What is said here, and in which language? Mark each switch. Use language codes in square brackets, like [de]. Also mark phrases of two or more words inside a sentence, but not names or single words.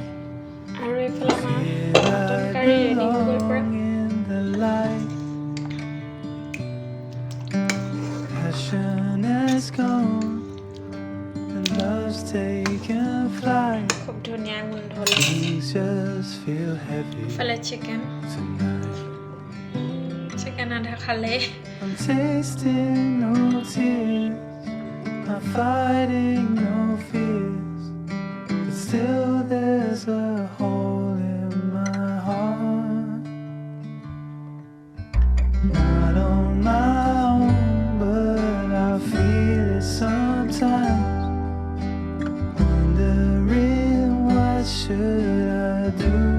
[as] আৰু এইফালে মটন কাৰী ৰেডি হৈ গ'ল পৰা [en] In the light, passion is gone, and love's taken flight. [as] খুব ধুনীয়া গোন্ধ [en] Things just feel heavy [as] এইফালে চিকেন আধা খালে [en] I'm tasting no tears, I'm fighting no fears, but still there's a hole in my heart. Not on my own, but I feel it sometimes, wondering what should I do.